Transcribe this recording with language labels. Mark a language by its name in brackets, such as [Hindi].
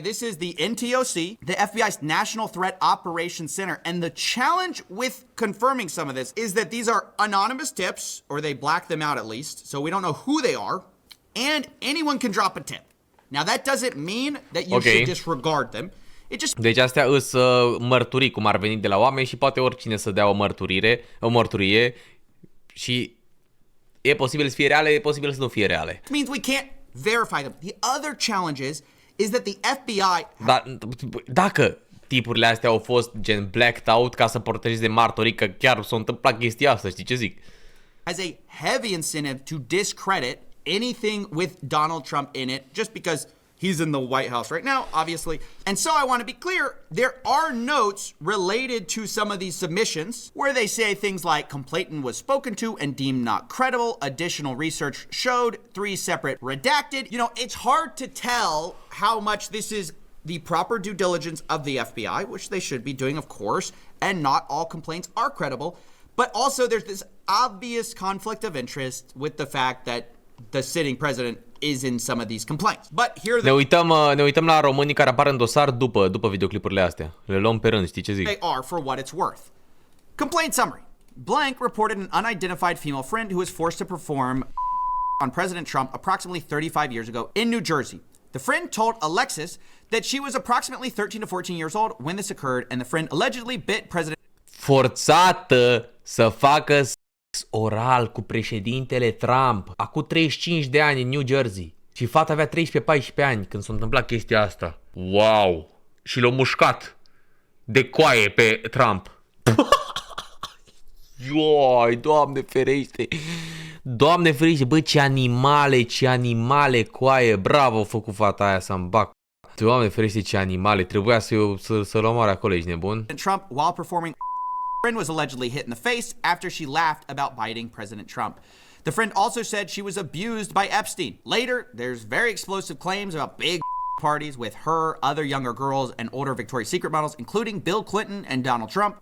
[English] This is the NTOC, the FBI's National Threat Operations Center. And the challenge with confirming some of this is that these are anonymous tips, or they black them out at least, so we don't know who they are, and anyone can drop a tip. Now, that doesn't mean that you should disregard them. It just [Romanian] Deci astea îs mărturii cum ar veni de la oameni și poate oricine să dea o mărturie și e posibil să fie reale, e posibil să nu fie reale. [English] means we can't verify them. The other challenge is that the FBI [Romanian] Dar dacă tipurile astea au fost gen blacked out ca să protejeze martorii, că chiar s-a întâmplat chestia asta, știi ce zic? [English] has a heavy incentive to discredit anything with Donald Trump in it, just because he's in the White House right now, obviously. And so I want to be clear, there are notes related to some of these submissions where they say things like complainant was spoken to and deemed not credible. Additional research showed 3 separate redacted. You know, it's hard to tell how much this is the proper due diligence of the FBI, which they should be doing, of course, and not all complaints are credible. But also there's this obvious conflict of interest with the fact that the sitting president is in some of these complaints. But here [Romanian] Ne uităm la românii care apar în dosar după videoclipurile astea. Le luăm pe rând, știi ce zic? [English] they are for what it's worth. Complaint summary. Blank reported an unidentified female friend who was forced to perform on President Trump approximately 35 years ago in New Jersey. The friend told Alexis that she was approximately 13 to 14 years old when this occurred, and the friend allegedly bit President [Romanian] Forțată să facă sex oral cu președintele Trump acum 35 de ani în New Jersey. Și fata avea 13-14 ani când s-a întâmplat chestia asta. Wow! Și l-a mușcat de coaie pe Trump. Ioi, Doamne ferește! Doamne ferește, bă, ce animale, coaie! Bravo, a făcut fata aia să-mi bag. Doamne ferește, ce animale! Trebuia să-l omoare acolo, ești nebun? [English] Trump while performing. Friend was allegedly hit in the face after she laughed about biting President Trump. The friend also said she was abused by Epstein. Later, there's very explosive claims about big parties with her, other younger girls, and older Victoria's Secret models, including Bill Clinton and Donald Trump.